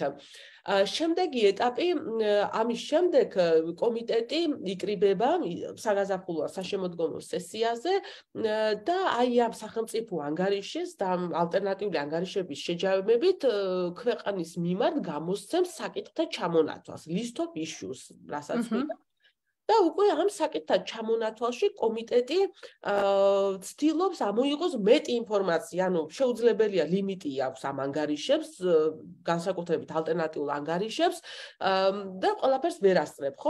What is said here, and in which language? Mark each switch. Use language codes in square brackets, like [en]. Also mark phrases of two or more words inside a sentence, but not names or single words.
[ka] შემდეგი ეტაპი, ამის შემდეგ კომიტეტი იკრიბება საგაზაფხულო საშემოდგომო სესიაზე და აი ამ სახელმწიფო ანგარიშის და ალტერნატიული ანგარიშების შეჯამებით ქვეყნის მიმართ გამოსცემს საკითხთა ჩამონათვალს, [en] list of issues, [ka] რასაც ვიტყვი. და უკვე ამ საკითხთა ჩამონათვალში კომიტეტი ცდილობს ამოიღოს მეტი ინფორმაცია, ანუ შეუძლებელია ლიმიტი აქვს ამ ანგარიშებს, განსაკუთრებით ალტერნატიულ ანგარიშებს და ყველაფერს ვერ ასწრებ, ხო?